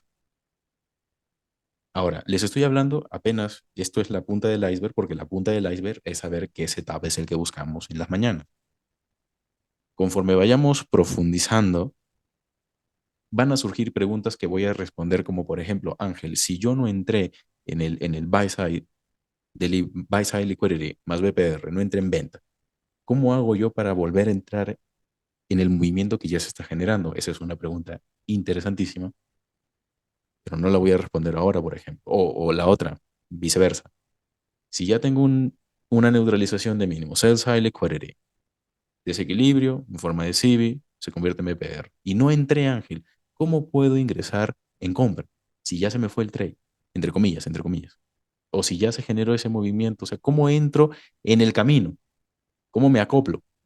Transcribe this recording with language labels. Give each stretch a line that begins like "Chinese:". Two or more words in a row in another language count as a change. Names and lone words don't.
Spanish: Ahora, les estoy hablando apenas, esto es la punta del iceberg, porque la punta del iceberg es saber qué setup es el que buscamos en las mañanas. Conforme vayamos profundizando, van a surgir preguntas que voy a responder, como por ejemplo, Ángel, si yo no entré en el
English: buy side,
Spanish: del
English: buy side liquidity
Spanish: más BPR, no entré en venta, ¿cómo hago yo para volver a entrar en el movimiento que ya se está generando? Esa es una pregunta interesantísima, pero no la voy a responder ahora, por ejemplo. O la otra, viceversa. Si ya tengo una neutralización de mínimo,
English: sell side liquidity,
Spanish: desequilibrio en forma de CIVI, se convierte en BPR. Y no entré, Ángel, ¿cómo puedo ingresar en compra? Si ya se me fue el trade, entre comillas, entre comillas. O si ya se generó ese movimiento, o sea, ¿cómo entro en el camino? ¿Cómo me acoplo?